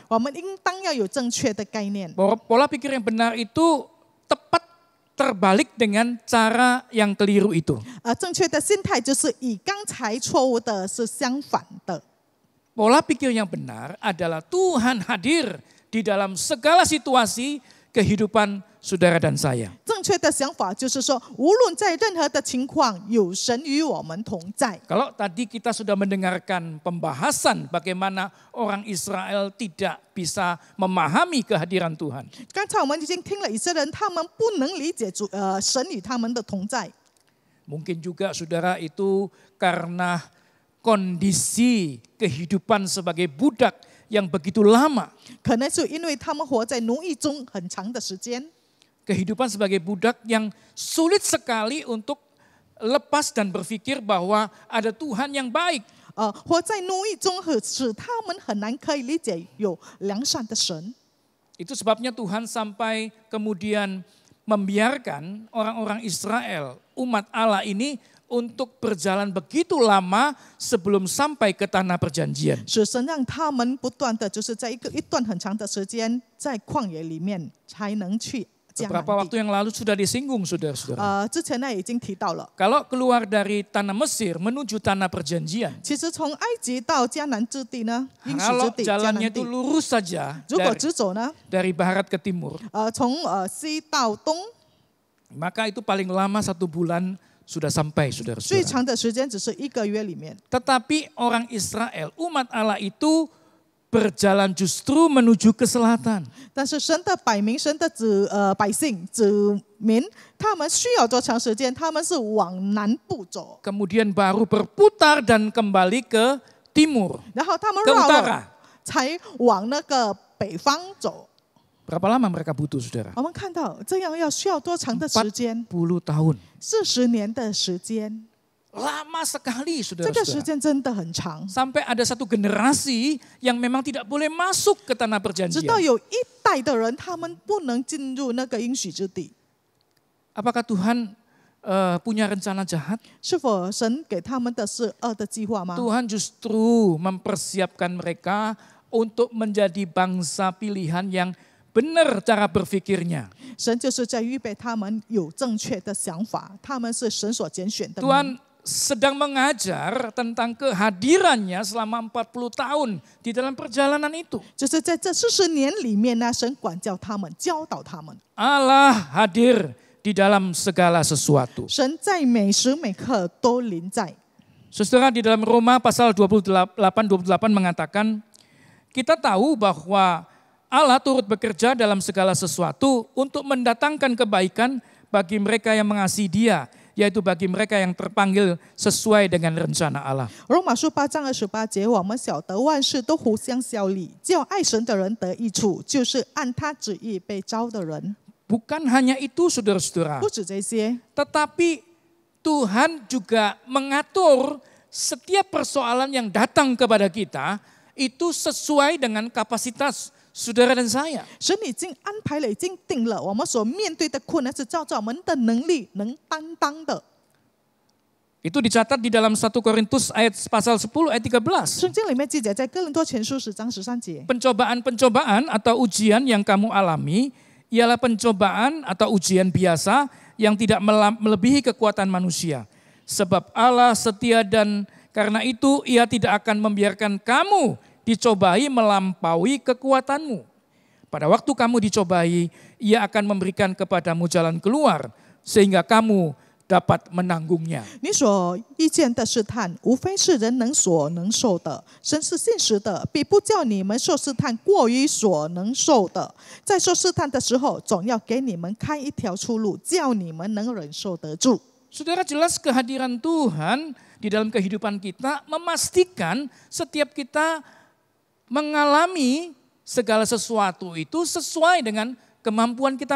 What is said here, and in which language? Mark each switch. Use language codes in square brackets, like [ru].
[zh] 我们应当要有正确的概念。 [id] Bahwa pola pikir yang benar itu tepat terbalik dengan cara yang keliru itu. [zh] 正确的心态就是与刚才错误的是相反的。 [id] Pola pikir yang benar adalah Tuhan hadir di dalam segala situasi kehidupan saudara dan saya. [zh] 正确的想法就是说，无论在任何的情况，有神与我们同在。 [id] Kalau tadi kita sudah mendengarkan pembahasan bagaimana orang Israel tidak bisa memahami kehadiran Tuhan. [zh] 刚才我们已经听了以色列人，他们不能理解神与他们的同在。 [id] Mungkin juga saudara itu karena kondisi kehidupan sebagai budak yang begitu lama. [zh] 可能是因为他们活在奴役中很长的时间， [id] Kehidupan sebagai budak yang sulit sekali untuk lepas dan berpikir bahwa ada Tuhan yang baik. [zh] 活在奴役中使他们很难可以理解有良善的神。 [id] Itu sebabnya Tuhan sampai kemudian membiarkan orang-orang Israel, umat Allah ini untuk berjalan begitu lama sebelum sampai ke tanah perjanjian. [zh] 使神让他们不断的就是在一段很长的时间在旷野里面才能去迦南 [id] Beberapa [zh] 地。 [id] waktu yang lalu sudah disinggung saudara-saudara. [zh] 之前呢已经提到了， [id] Kalau keluar dari tanah Mesir menuju tanah perjanjian, [zh] 其实从埃及到迦南之地呢，应许 [id] kalau [zh] 之地迦 [id] jalannya [zh] 南 [id] itu [zh] 地， [id] lurus saja [zh] 如果直走呢， [id] dari barat ke timur, [zh] 从西到东， [id] maka itu paling lama 1 bulan sudah sampai [zh] 最 [id] saudara-saudara. [zh] 长的时间只是1个月里面。 [id] Tetapi orang Israel, umat Allah itu berjalan justru menuju ke selatan. [zh] 但是神的百名、神的百姓、子民，他们需要多长时间？他们是往南部走， [id] Kemudian baru berputar dan kembali ke timur, [zh] 然后他们 [id] ke [zh] 绕 [id] utara. [zh] 了，才往那个北方走。 [id] Berapa lama mereka butuh saudara? [zh] 我们看到这样需要多长的时间？ [id] 10 tahun. [zh] 40年的时间， [id] Lama sekali [zh] 这个时间真的很长。 [id] Sampai ada satu generasi yang memang tidak boleh masuk ke tanah [zh] 直到 [id] perjanjian. [zh] 有一代的人，他们不能进入那个应许之地。 [id] Apakah Tuhan punya rencana jahat? [zh] 是否神给他们的是恶的计划吗？ [id] Tuhan justru mempersiapkan mereka untuk menjadi bangsa pilihan yang benar cara berpikirnya. [zh] 神就是在预备他们有正确的想法，他们是神所拣选的民。 [id] Tuhan sedang mengajar tentang kehadirannya selama 40 tahun di dalam perjalanan itu. [zh] 就是在这40年里面呢，神管教他们，教导他们。 [id] Allah hadir di dalam segala sesuatu. [zh] 神在每时每刻都临在。 [id] Saudara, di dalam Roma pasal 28 mengatakan, kita tahu bahwa Allah turut bekerja dalam segala sesuatu untuk mendatangkan kebaikan bagi mereka yang mengasihi Dia, yaitu bagi mereka yang terpanggil sesuai dengan rencana Allah. [zh] 罗马书8章28节，我们晓得万事都互相效力，叫爱神的人得益处，就是按他旨意被招的人。 [id] Bukan hanya itu saudara-saudara, [zh] 不止这些， [id] tetapi Tuhan juga mengatur setiap persoalan yang datang kepada kita itu sesuai dengan kapasitas saudara dan saya. [zh] 神已经安排了，已经定了，我们所面对的困难是照着我们的能力能担当的。 [id] Itu dicatat di dalam 1 Korintus ayat pasal 10 ayat 13. [zh] 圣经里面记载，在哥林多前书10章13节， [id] Pencobaan-pencobaan atau ujian yang kamu alami ialah pencobaan atau ujian biasa yang tidak melebihi kekuatan manusia. Sebab Allah setia dan karena itu Ia tidak akan membiarkan kamu dicobai melampaui kekuatanmu. Pada waktu kamu dicobai, Ia akan memberikan kepadamu jalan keluar sehingga kamu dapat menanggungnya. [zh] 你所遇见的试探，无非是人所能受的。神是信实的，必不叫你们受试探过于所能受的。在受试探的时候，总要给你们开一条出路，叫你们能忍受得住。 [id] Saudara, jelas kehadiran Tuhan di dalam kehidupan kita memastikan setiap kita mengalami segala sesuatu itu sesuai dengan kemampuan kita